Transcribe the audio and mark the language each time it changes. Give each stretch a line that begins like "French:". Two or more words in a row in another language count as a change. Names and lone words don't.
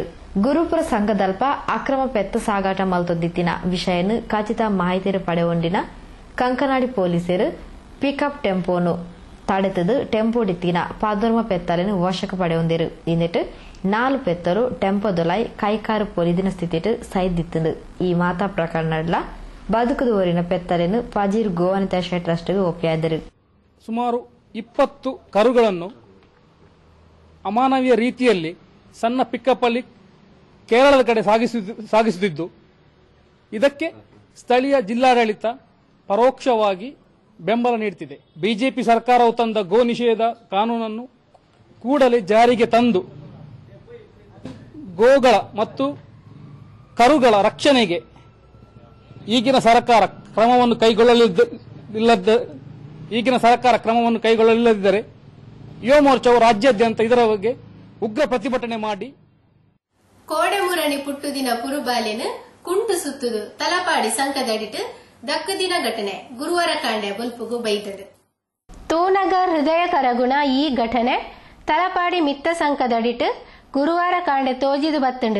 Tulu: ಗುರುಪುರ ಸಂಘದಲ್ಪ ಅಕ್ರಮ ಪೆತ್ತ ಸಾಗಾಟ ಮಲ್ತೊಂದಿತ್ತಿನ ವಿಷಯನು ಖಚಿತ ಮಾಹಿತಿ ಪಡೆ ಹೊಂದಿನ ಕಂಕನಾಡಿ ಪೊಲೀಸರು ಪಿಕಪ್ ಟೆಂಪೋನು ತಡೆತದು ಟೆಂಪೋಡಿತ್ತಿನ 11 ಪೆತ್ತಲೆನು ವಶಕ್ಕೆ ಪಡೆ ಹೊಂದಿರು. ಇನ್ನಿಟ್ಟು 4 ಪೆತ್ತರು ಟೆಂಪೋದೊಲೈ ಕೈಕಾರು ಪೊಲಿದಿನ ಸ್ಥಿತಿಟ್ ಸೈದಿತ್ತುಂಡು. ಈ ಮಾತಾ ಪ್ರಕರಣಡ್ಲ ಬದುಕುದುವರಿನ ಪೆತ್ತಲೆನು ಫಜೀರ್ ಗೋವನಿತಾಶ ಟ್ರಸ್ಟ್ಗೆ ಒಪ್ಪಿಯಾದರು.
Kannada: ಸುಮಾರು 20 ಕರುಗಳನ್ನು ಅಮಾನವೀಯ ರೀತಿಯಲ್ಲಿ ಸಣ್ಣ ಪಿಕಪ್ ಅಲ್ಲಿ ಕೇರಳದ ಕಡೆ ಸಾಗಿಸುತ್ತಿದ್ದು ಇದಕ್ಕೆ ಸ್ಥಳೀಯ ಜಿಲ್ಲಾಡಳಿತ ಪರೋಕ್ಷವಾಗಿ ಬೆಂಬಲ ನೀಡುತ್ತಿದೆ. ಬಿಜೆಪಿ ಸರ್ಕಾರವು ತಂದ ಗೋ ನಿಷೇಧ ಕಾನೂನನ್ನು ಕೂಡಲೇ ಜಾರಿಗೆ ತಂದು ಗೋಗಳ ಮತ್ತು ಕರುಗಳ ರಕ್ಷಣೆಗೆ ಈಗಿನ ಸರ್ಕಾರ ಕ್ರಮವನ್ನು ಕೈಗೊಳ್ಳಲಿಲ್ಲದಿದ್ದರೆ ಯುವ ಮೋರ್ಚಾವು ರಾಜ್ಯಾದ್ಯಂತ ಇದರ ಬಗ್ಗೆ ಉಗ್ರ ಪ್ರತಿಭಟನೆ ಮಾಡಿ
Tulu: ಕೋಡೆಮುರಣಿ ಪುಟ್ಟುದಿನ ಪುರುಬಾಲೆನು ಕುಂಟು ಸುತ್ತುದು ತಲಪಾಡಿ ಸಂಕದಡಿಟ್ ದಕ್ಕದಿನ ಘಟನೆ ಗುರುವಾರ ಕಾಂಡೆ ಬಲ್ಪುಗು ಬೈತದು. ತೂನಗ ಹೃದಯ ಕರಗುಣ ಈ ಘಟನೆ ತಲಪಾಡಿ ಮಿತ್ತ ಸಂಕದಡಿಟ್ ಗುರುವಾರ ಕಾಂಡೆ ತೋಜಿದು ಬತ್ತುಂಡು.